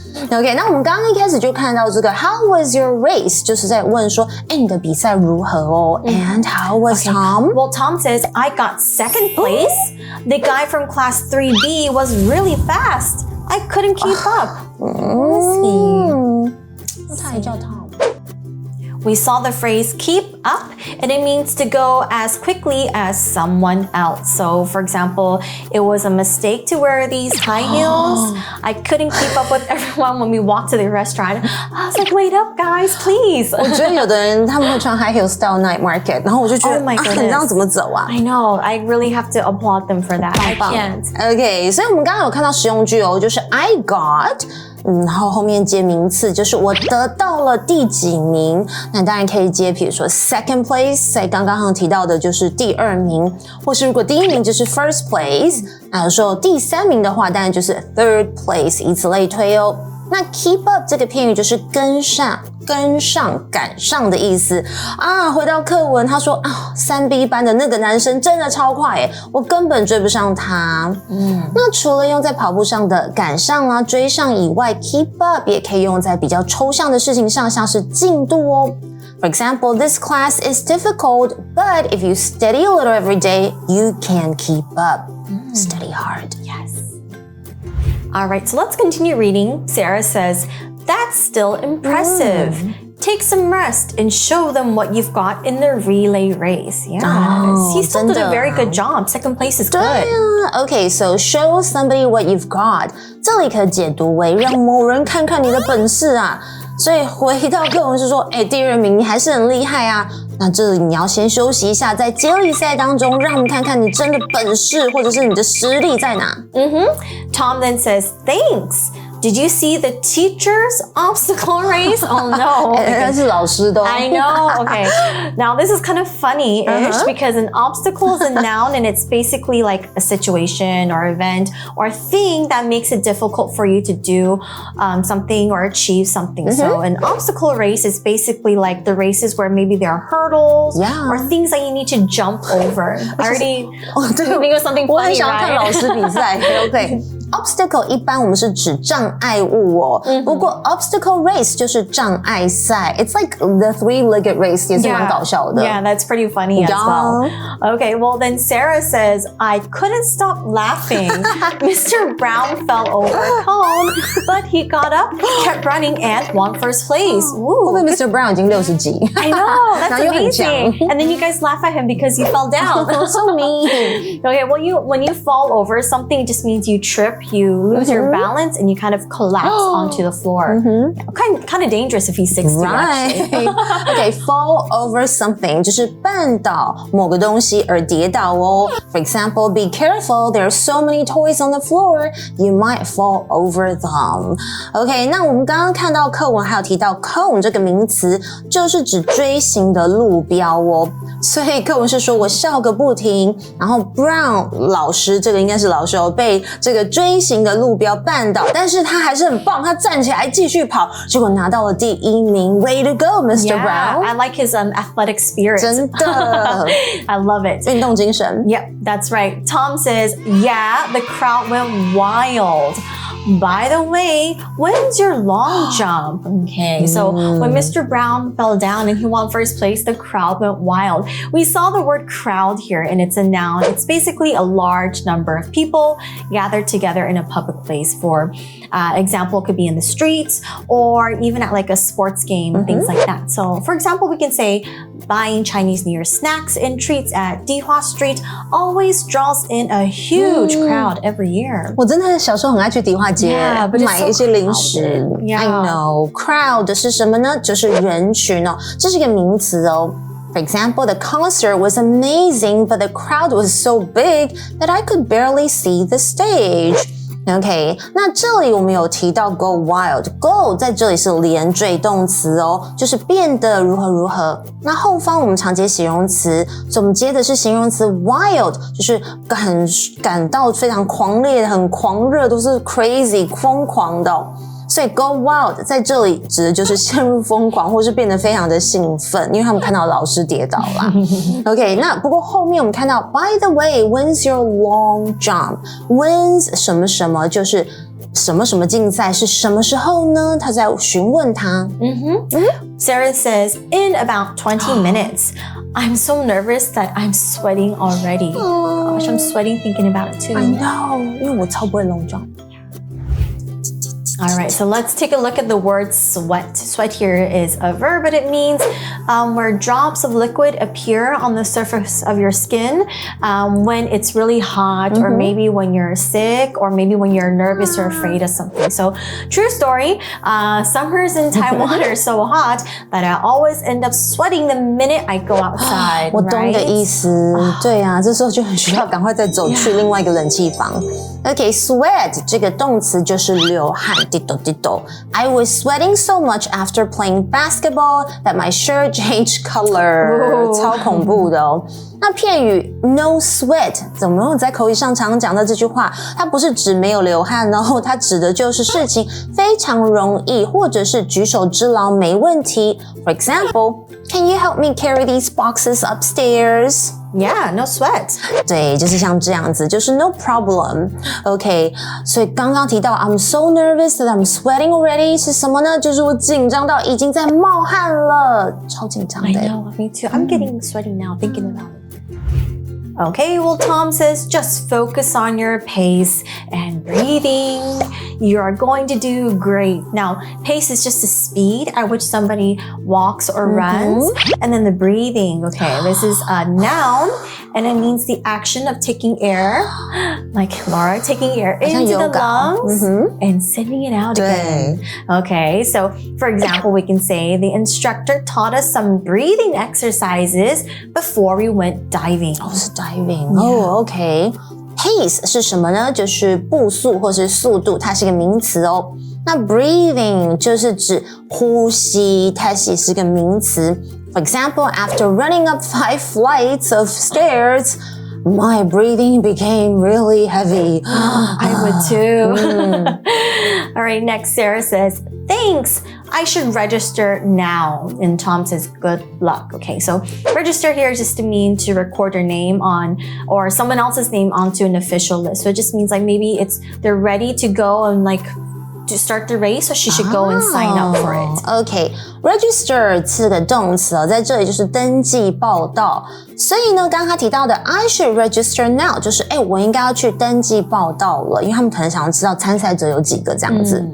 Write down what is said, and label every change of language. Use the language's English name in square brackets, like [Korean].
[Chinese] OK, 那我们刚刚一开始就看到这个 [English] How was your race? [Chinese] 就是在问说，你的比赛如何哦 ？ [English] And how was Tom? Well, Tom says, I got second place. The guy from class 3B was really fast. I couldn't keep up. Let's see. [Chinese] 他也叫 Tom. [English] We saw the phrase keep up, and it means to go as quickly as someone else. So, for example, it was a mistake to wear these high heels. I couldn't keep up with everyone when we walked to the restaurant. I was like, wait up, guys, please. [Chinese] 我觉得有的人他们会穿 high heels 到 night market， 然后我就觉得 [English] Oh my [Chinese] 你这样怎么走啊？ [English] I know. I really have to applaud them for that. I can't. [Chinese] OK， 所以我们刚刚有看到实用句哦，就是 [English] I got。 [Chinese] 然后后面接名词，就是我得到了第几名。那当然可以接，比如说 second place， 在刚刚提到的就是第2名，或是如果第1名就是 first place， 那有时候第3名的话，当然就是 third place， 以此类推哦。那 keep up 这个片语就是跟上、赶上的意思啊。回到课文，他说啊，3B 班的那个男生真的超快耶，我根本追不上他。那除了用在跑步上的赶上啊、追上以外 ，keep up 也可以用在比较抽象的事情上，像是进度哦。 [English] For example, this class is difficult, but if you study a little every day, you can keep up. Study hard. Yes. All right, so let's continue reading. Sarah says, that's still impressive. Take some rest and show them what you've got in the relay race. Yes, he still did a very good job. Second place is good. Okay, so show somebody what you've got. [Chinese] 这里可解读为让某人看看你的本事啊。所以回到课文是说，第二名你还是很厉害啊。那这里你要先休息一下，在接力赛当中，让我们看看你真的本事或者是你的实力在哪。 [English] Tom then says, "Thanks. Did you see the teacher's obstacle race?" Oh no. [Chinese] 是老师的。 [English] I know. Okay. Now this is kind of funny-ish because an obstacle is a noun and it's basically like a situation or event or thing that makes it difficult for you to do something or achieve something. So an obstacle race is basically like the races where maybe there are hurdles or things that you need to jump over. I already think of something funny, [Chinese] 我很想要看 [English] right? [Chinese] 老师比赛。 OK。Obstacle 一般我们是指障碍物哦，不过 obstacle race 就是障碍赛。 [English] It's like the three-legged race， [Chinese] 也是蛮搞笑的。 [English] Yeah, that's pretty funny as well. Okay, well then Sarah says, I couldn't stop laughing. Mr. Brown fell over a cone, but he got up, kept running, and won first place. [Chinese] 会不会 Mr. Brown 已经60几 [English] I know, that's [Chinese] 然后又很强 [English] amazing. And then you guys laugh at him because you fell down. So mean. Okay, well, when you fall over something, it just means you trip, you lose your balance, and you kind of collapse onto the floor. Kind of dangerous if he's 60, actually. [Chinese] Okay, fall over something 就是绊倒某个东西而跌倒哦。 [English] For example, be careful, there are so many toys on the floor, you might fall over them. [Chinese] Okay, 那我们刚刚看到课文还有提到 cone 这个名词，就是指锥形的路标哦。所以课文是说我笑个不停，然后 Brown 老师，这个应该是老师哦，被这个锥形的路标绊倒，但是他还是很棒，他站起来继续跑，结果拿到了第1名。 [English] Way to go, Mr. Brown! I like his athletic spirit. [Chinese] 真的 [English] I love it. [Chinese] 运动精神。 [English] Yep, that's right. Tom says, yeah, the crowd went wild. By the way, when's your long jump? Okay, so when Mr. Brown fell down and he won first place, the crowd went wild. We saw the word crowd here and it's a noun. It's basically a large number of people gathered together in a public place. For example, it could be in the streets or even at like a sports game, things like that. So for example, we can say buying Chinese New Year snacks and treats at Dihua Street always draws in a huge crowd every year. [Chinese] 我真的小时候很爱去迪化街 [English] but it's [Chinese] 买一些零食。 [English] so crowded. I know. [Chinese] Crowd 是什么呢？就是人群哦，这是一个名词哦。 [English] For example, the concert was amazing, but the crowd was so big that I could barely see the stage. [Chinese] OK, 那这里我们有提到 go wild. Go 在这里是连缀动词哦，就是变得如何如何。那后方我们常接形容词，所以我们接的是形容词 wild， 就是感到非常狂烈、很狂热，都是 crazy 疯狂的哦。所以 go wild 在这里指的就是陷入疯狂或是变得非常的兴奋，因为他们看到老师跌倒啦。 OK, 那不过后面我们看到 [English] by the way, when's your long jump? [Chinese] When's 什么什么就是什么什么竞赛是什么时候呢？他在询问他。 [English] Sarah says, in about 20 minutes. I'm so nervous that I'm sweating already. Gosh, I'm sweating thinking about it too. I know, [Chinese] 因为我超不会 long jump. [English] All right, so let's take a look at the word sweat. Sweat here is a verb, but it means where drops of liquid appear on the surface of your skin when it's really hot, or maybe when you're sick, or maybe when you're nervous or afraid of something. So, true story, summers in Taiwan are so hot that I always end up sweating the minute I go outside. [Chinese] 我懂你的意思，对啊，这时候就很需要赶快再走去另外一个冷气房。 Okay, sweat 这个动词就是流汗，滴抖滴抖。 [English] I was sweating so much after playing basketball that my shirt changed color， [Chinese] 超恐怖的哦。那片语 no sweat 怎么有在口语上常讲的这句话？它不是指没有流汗哦，它指的就是事情非常容易，或者是举手之劳没问题。 [English] For example, can you help me carry these boxes upstairs? Yeah, no sweat. [Chinese] 对，就是像这样子，就是 [English] no problem. [Chinese] OK, 所以刚刚提到 [English] I'm so nervous that I'm sweating already [Chinese] 是什么呢？就是我紧张到已经在冒汗了，超紧张的。 [English] I know, me too. I'm getting sweaty now thinking about it. Okay, well, Tom says just focus on your pace and breathing. You are going to do great. Now, pace is just the speed at which somebody walks or runs. And then the breathing, okay, this is a noun. and it means the action of taking air, like Laura taking air into the lungs and sending it out again. Okay, so for example, we can say the instructor taught us some breathing exercises before we went diving. [Chinese] 是 diving. OK.Pace 是什么呢？就是步速或是速度，它是一个名词哦。那 breathing 就是指呼吸，它也是个名词。 [English] For example, after running up 5 flights of stairs, my breathing became really heavy. I would too. All right, next Sarah says, thanks. I should register now. And Tom says, good luck. Okay, so register here just to mean to record your name on or someone else's name onto an official list. So it just means like maybe they're ready to go and like to start the race, so she should go and sign up for it. [Chinese] Okay, register 这个动词在这里就是登记报到。所以呢，刚刚他提到的 [English] I should register now [Chinese] 就是我应该要去登记报到了，因为他们可能想要知道参赛者有几个这样子。